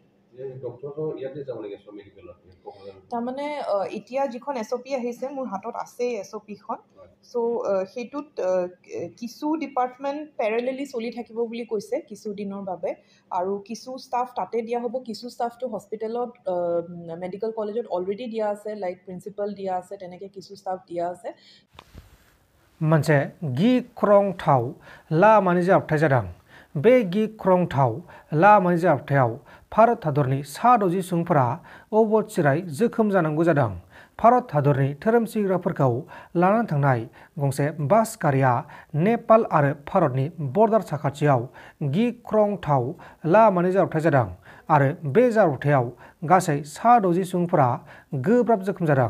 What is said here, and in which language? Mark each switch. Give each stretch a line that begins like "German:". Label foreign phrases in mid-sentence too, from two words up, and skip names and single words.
Assamese: তাৰমানে এতিয়া যিখন SOP আহিছে মোৰ হাতত আছে SOPখন। চ' সেইটোত কিছু
English: department parallelly
Assamese: চলি থাকিব বুলি কৈছে কিছু দিনৰ বাবে, আৰু কিছু ষ্টাফ তাতে দিয়া হ'ব, কিছু ষ্টাফটো
English: hospitalot medical collegeot already
Assamese: দিয়া আছে,
English: like principal
Assamese: দিয়া আছে, তেনেকৈ কিছু ষ্টাফ দিয়া আছে।
Bodo: मोनसे गिख्रंथाव लामानि जाब्रबथाय जादों। बे गिख्रंथाव लामानि जाब्रबथायाव भारत हादरनि 60 सुबुंफोरा अबथिरायै जोखोम जानांगौ जादों। भारत हादरनि धोरोम सिबिग्राफोरखौ लानानै थांनाय गंसे बास गारिया नेपाल आरो भारतनि बर्डार साखाथियाव गिख्रंथाव लामानि जाब्रबथाय जादों आरो बे जाब्रबथायाव गासै 60 सुबुंफोरा गोब्राब जोखोम जादों।